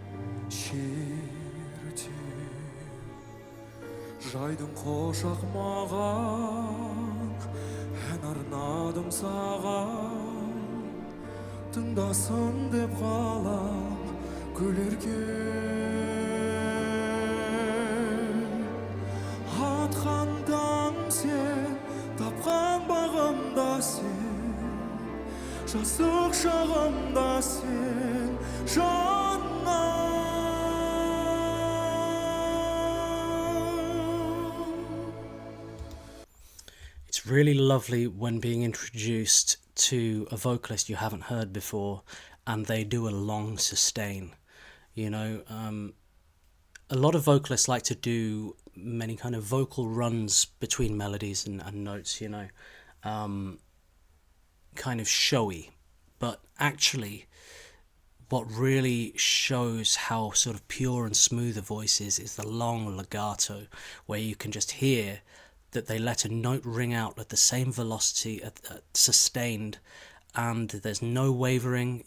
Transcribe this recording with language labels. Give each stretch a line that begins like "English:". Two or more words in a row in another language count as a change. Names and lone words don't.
Kazakh: шерте жайдың қошақ маған ән арнадым саған тыңдасын деп қалам күлерге атқандан сен тапқан бағымда сен жасық шағымда сен жаным.
English: It's really lovely when being introduced to a vocalist you haven't heard before and they do a long sustain. You know, a lot of vocalists like to do many kind of vocal runs between melodies and notes, you know, kind of showy, but actually what really shows how sort of pure and smooth a voice is the long legato, where you can just hear that they let a note ring out at the same velocity, sustained, and there's no wavering.